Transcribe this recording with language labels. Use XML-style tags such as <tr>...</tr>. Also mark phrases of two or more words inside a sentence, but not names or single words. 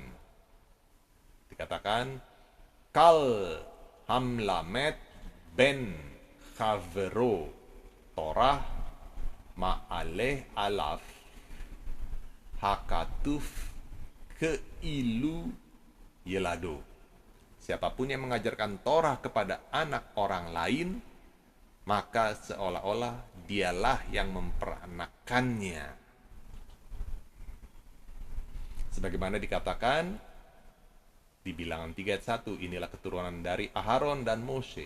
<he>Dikatakan כל המלמד בן חברו תורה מעלה עליו הכתוב כאילו ילדו.</he> <id>Siapapun yang mengajarkan Torah kepada anak orang lain, maka seolah-olah dialah yang memperanakannya. Sebagaimana dikatakan di Bilangan 3 ayat 1, inilah keturunan dari Aharon dan Moshe.</id>